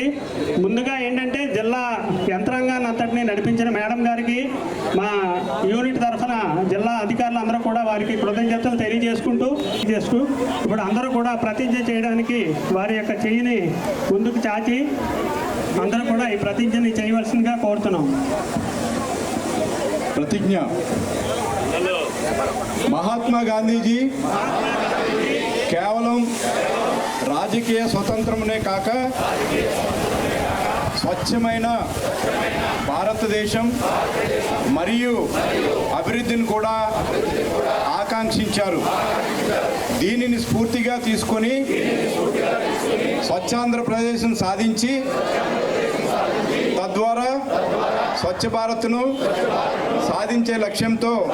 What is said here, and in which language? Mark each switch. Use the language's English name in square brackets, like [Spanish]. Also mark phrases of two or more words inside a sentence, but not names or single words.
[Telugu] ముందుగా ఏంటంటే జిల్లా యంత్రాంగాన్ని అంతటినీ నడిపించిన మేడం గారికి మా యూనిట్ తరఫున జిల్లా అధికారులు అందరూ కూడా వారికి కృతజ్ఞతలు తెలియజేసుకుంటూ ఇప్పుడు అందరూ కూడా ప్రతిజ్ఞ చేయడానికి వారి యొక్క చెయ్యిని ముందుకు చాచి అందరూ కూడా ఈ ప్రతిజ్ఞని చేయవలసిందిగా కోరుతున్నాం. ప్రతిజ్ఞ మహాత్మా గాంధీ జీ కేవలం రాజకీయ స్వతంత్రమనే కాక స్వచ్ఛమైన భారతదేశం మరియు అభివృద్ధిని కూడా ఆకాంక్షించారు. దీనిని స్ఫూర్తిగా తీసుకొని స్వచ్ఛాంధ్రప్రదేశ్ను సాధించి తద్వారా స్వచ్ఛ భారత్ను సాధించే లక్ష్యంతో